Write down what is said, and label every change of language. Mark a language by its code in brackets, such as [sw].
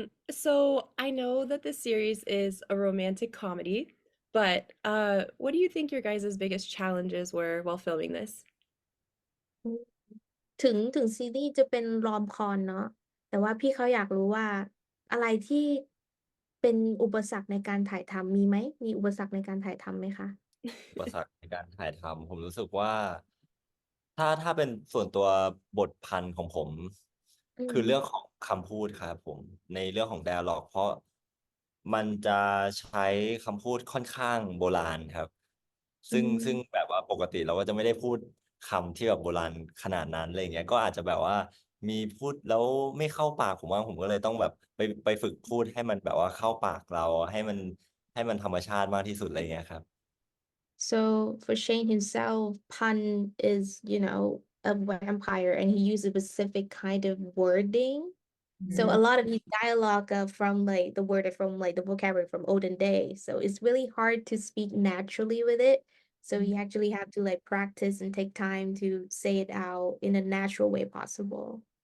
[en] So I know that this series is a romantic comedy, but what do you think your guys' biggest challenges were while filming this? [th] ถึงซีรีส์จะเป็นรอมคอมเนาะแต่ว่าพี่เขาอยากรู้ว่าอะไรที่เป็นอุปสรรคในการถ่ายทำมีไหมมีอุปสรรคในการถ่ายทำไหมคะ อุปสรรคในการถ่ายทำผมรู้สึกว่าถ้าเป็นส่วนตัวบทพันธ์ของผม อื คือ ม เรื่องของคำพูดครับผมในเรื่องของ dialog เพราะมันจะใช้คำพูดค่อนข้างโบราณครับ อื ซึ่ง ม แบบว่าปกติเราก็จะไม่ได้พูดคำที่แบบโบราณขนาดนั้นอะไรเงี้ยก็อาจจะแบบว่ามีพูดแล้วไม่เข้าปากผมว่าผมก็เลยต้องแบบไปฝึกพูดให้มันแบบว่าเข้าปากเราให้มันธรรมชาติมากที่สุดอะไรเงี้ยครับ [en] So for Shane himself, Pun is, a vampire and he used a specific kind of wording. So a Mhm. lot of his dialogue from like the word from like the vocabulary from olden days. So it's really hard to speak naturally with it. So you actually have to like practice and take time to say it out in a natural way possible.